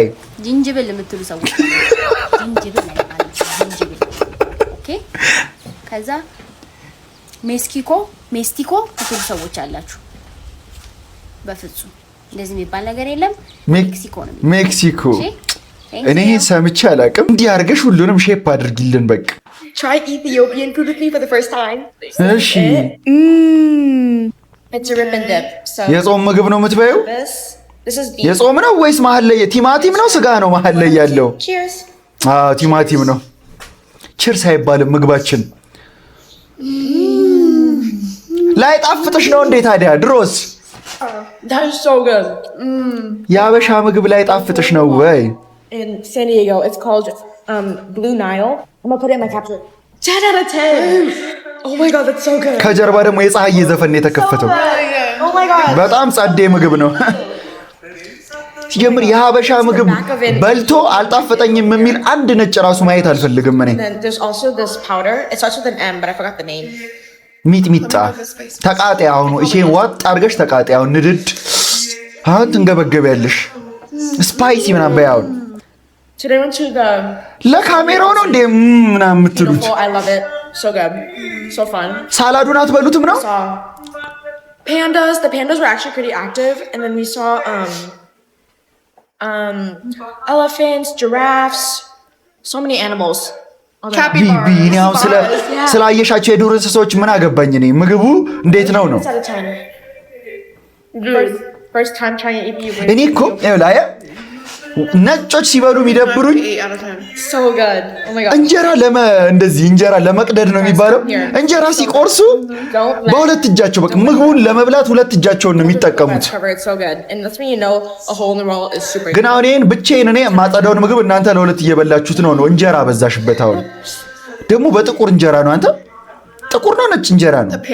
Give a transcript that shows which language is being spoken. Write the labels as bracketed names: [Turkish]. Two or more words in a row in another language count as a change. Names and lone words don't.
[Amharic] ጅንጅብል የምትሉ ሰዎች ጅንጅብል ማለት ጅንጅብል። ኦኬ ከዛ ሜስቲኮ የምትሉ ሰዎች አላችሁ። በፍጹም እንደዚህ የሚባል ነገር የለም። ሜክሲኮ እኔ ሰምቼ አላውቅም። እንዲህ አድርገሽ ሁሉንም ሼፕ አድርጊልን በቃ። [English] Try Ethiopian food with me for the first time. [Amharic] እሺ [English] It's a rip and dip. So [Amharic] የጾም ምግብ ነው የምትበይው? [English] this is beef. [Amharic] የጾም ነው ወይስ መሀል ላይ ቲማቲም ነው ስጋ ነው መሀል ላይ ያለው? [English] Cheers. [Amharic] ቲማቲም ነው። ቺርስ አይባልም ምግባችን። ላይ ጣፍጥሽ ነው እንዴ ታዲያ? ድሮስ [English] That is so good. [Amharic] የአበሻ ምግብ ላይ ጣፍጥሽ ነው ወይ? [English] In San Diego, it's called Blue Nile. I'm gonna put it in my capture. 10 out of 10. Oh my god, that's so good. [Amharic] ከጀርባ ደግሞ የፀሐይ ዘፈን የተከፈተው [English] Oh my god. [Amharic] በጣም ጸዴ ምግብ ነው። ሲጀምር የሀበሻ ምግብ በልቶ አልጣፈጠኝም የሚል አንድ ነጭ ራሱ ማየት አልፈልግም እኔ። ሚጥሚጣ ተቃጣይ አሁን እሺን ዋጥ አድርገሽ ተቃጣይ አሁን ንድድ አሁን ትንገበገቢያለሽ። ስፓይሲ ምናምን በያው ለካሜራው ነው እንዴ ምናምን የምትሉት? ሳላዱን አትበሉትም ነው? [English] Pandas. The pandas were actually pretty active, and then we saw elephants, giraffes, so many animals. [Amharic] ቢኒ አሁን ስላየሻቸው የዱር እንስሳዎች ምን አገባኝ እኔ። ምግቡ እንዴት ነው ነው? [English] First time trying to eat [Amharic] እኔ እኮ ላይ ነጮች ሲበሉ የሚደብሩኝ [English] so good. Oh my god. [Amharic] እንጀራ እንደዚህ እንጀራ ለመቅደድ ነው የሚባለው። እንጀራ ሲቆርሱ በሁለት እጃቸው በቃ ምግቡን ለመብላት ሁለት እጃቸውን ነው የሚጠቀሙት። ግን አሁን ይሄን ብቻዬን እኔ ማጸዳውን ምግብ እናንተ ለሁለት እየበላችሁት ነው። እንጀራ በዛሽበት። አሁን ደግሞ በጥቁር እንጀራ ነው። አንተ ጥቁር ነው ነጭ እንጀራ ነው?